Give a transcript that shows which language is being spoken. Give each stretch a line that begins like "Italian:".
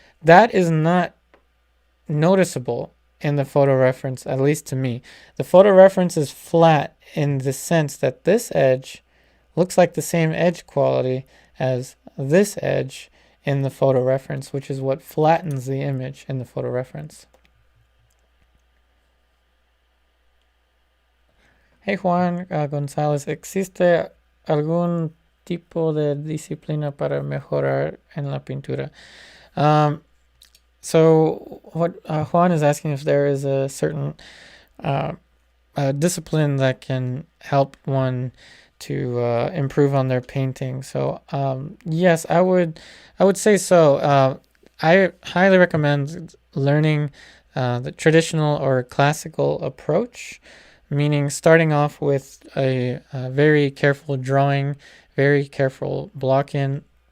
English: That is not noticeable in the photo reference, at least to me. The photo reference is flat in the sense that this edge looks like the same edge quality as this edge in the photo reference, which is what flattens the image in the photo reference.
Spanish: Hey Juan González, ¿existe algún tipo de disciplina para mejorar en la pintura?
English: So what Juan is asking if there is a certain discipline that can help one to improve on their painting. So yes, I would say so. I highly recommend learning the traditional or classical approach, meaning starting off with a very careful drawing, very careful block in.